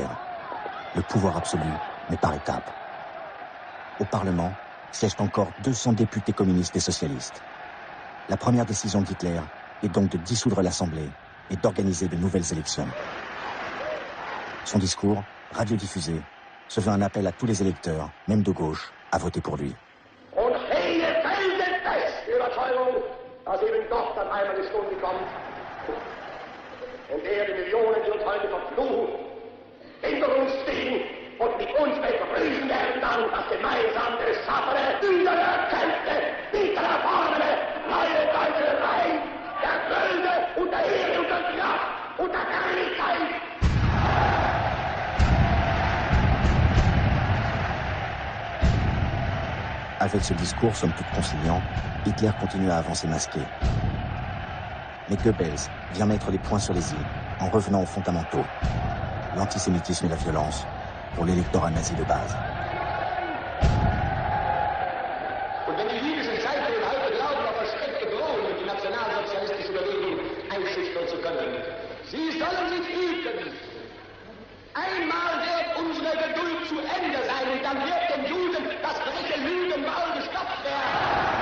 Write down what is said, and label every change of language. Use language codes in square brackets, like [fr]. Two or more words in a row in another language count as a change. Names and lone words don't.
[fr] Le pouvoir absolu, mais par étapes. Au Parlement, siègent encore 200 députés communistes et socialistes. La première décision d'Hitler est donc de dissoudre l'Assemblée et d'organiser de nouvelles élections. Son discours, radiodiffusé, se veut un appel à tous les électeurs, même de gauche, à voter pour lui. [de] Und hele feldet fest die Überzeugung, dass eben doch dann einmal die Stunde kommt, in der die Millionen, die uns heute verfluchen, hinter uns stehen und mit uns begrüßen werden dann das gemeinsam geschaffene, wiedererkämpfte, wiedererfahrene, neue deutsche Reich der Größe und der Ehre und der Kraft und der Herrlichkeit. [fr] Avec ce discours, somme toute conciliant, Hitler continue à avancer masqué. Mais Goebbels vient mettre les points sur les i, en revenant aux fondamentaux. L'antisémitisme et la violence pour l'électorat nazi de base. [de] Und wenn die jüdischen Zeitungen heute glauben, auf erschreckte Drohungen die nationalsozialistische Bewegung einschüchtern zu können, sie sollen sich hüten. Einmal wird unsere Geduld zu Ende sein und dann wird den Juden das freche Lügenmaul gestopft werden.